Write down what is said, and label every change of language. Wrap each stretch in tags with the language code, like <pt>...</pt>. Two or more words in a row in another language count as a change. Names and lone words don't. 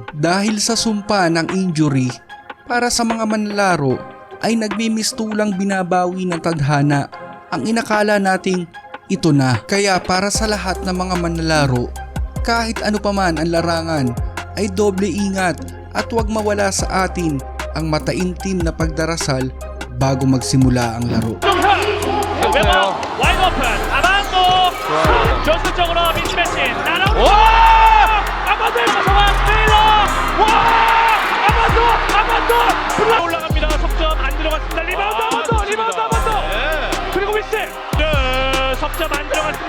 <tl>Dahil sa sumpa ng injury, para sa mga manlalaro ay nagmimistulang binabawi ng tadhana ang inakala nating ito na. Kaya para sa lahat ng mga manlalaro, kahit ano paman ang larangan ay doble ingat at huwag mawala sa atin ang mataimtim na pagdarasal bago magsimula ang laro.</tl> <ko>왼발 와이드 오픈 아반도 전술적으로 미스매치 날아오는 아반도의 고성한 테일러 와 아반도 올라갑니다. 석점 안 들어갔습니다. 리바운드 아반도 그리고 위스 석점 안 들어갔습니다.</ko>